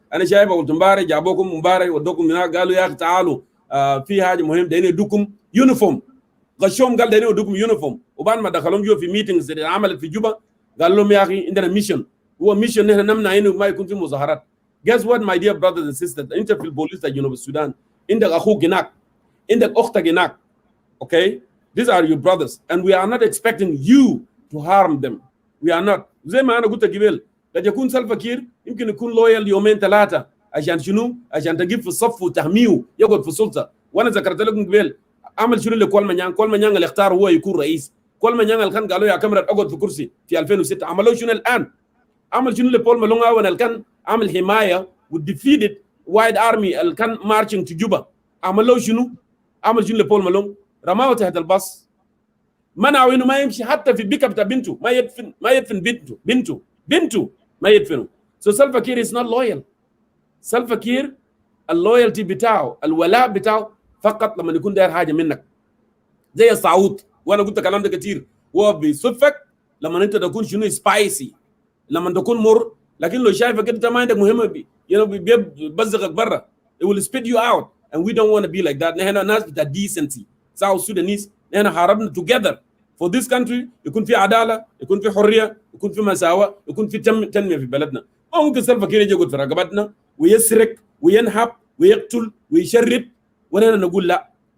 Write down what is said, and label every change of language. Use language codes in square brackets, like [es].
[ar] انا شايف قلت امبارح جابوكم امبارح ودوكم هناك، قالوا يا اخي تعالوا في حاجه مهم دايرين يدوكم يونيفورم. غشوم قال دايرين يدوكم يونيفورم، وبعد ما دخلهم جوا في ميتنجز اللي عملت في جوبا قال لهم يا اخي عندنا ميشن، هو ميشن نحن نمنع انه ما يكون في مظاهرات. [en] Guess what my dear brothers and sisters، [ar] انت في البوليس جنوب السودان عندك اخوك هناك، عندك اختك هناك. [en] Okay, these are your brothers and we are not expecting you to harm them. We are not. [ar] زي ما انا قلت قبل، قد يكون سلفا كير يمكن يكون لويال يومين ثلاثه عشان شنو؟ عشان تجيب في الصف وتحميه يقعد في السلطه. وانا ذكرت لكم قبل عمل شنو لكول منيان؟ كول منيان اللي اختار هو يكون رئيس. كول منيان اللي كان قالوا يا كاميرا اقعد في كرسي في 2006، عملوا شنو الان؟ عمل شنو لبول مالونغ اون اللي كان عمل حمايه وديفيدد وايد ارمي اللي كان مارشنج تو جوبا. عملوا شنو؟ عمل شنو لبول مالونغ؟ رماه تحت الباص، منعوا انه ما يمشي حتى في البيك اب بتاع بنته، ما يدفن بنته ما يدفنه. [en] So Salva Kiir is not loyal. [ar] سلفا كير اللويالتي بتاعه، الولاء بتاعه فقط لما يكون داير حاجه منك. زي الصعود، وانا قلت الكلام ده كتير، هو بيصفك لما انت تكون شنو سبايسي، لما تكون مر. لكن لو شايفك انت ما عندك مهمه بيبزغك برا، [en] it will spit you out and we don't want to be like that. [ar] نحن ناس بتاع decency. South Sudanese نحن حاربنا [en] together for this country، [ar] يكون في عداله، يكون في حريه، يكون في مساواه، يكون في تنميه في بلدنا. ما ممكن سلفا كير يجي يقعد في رقبتنا ويسرق وينهب ويقتل ويشرد ونحن نقول لا.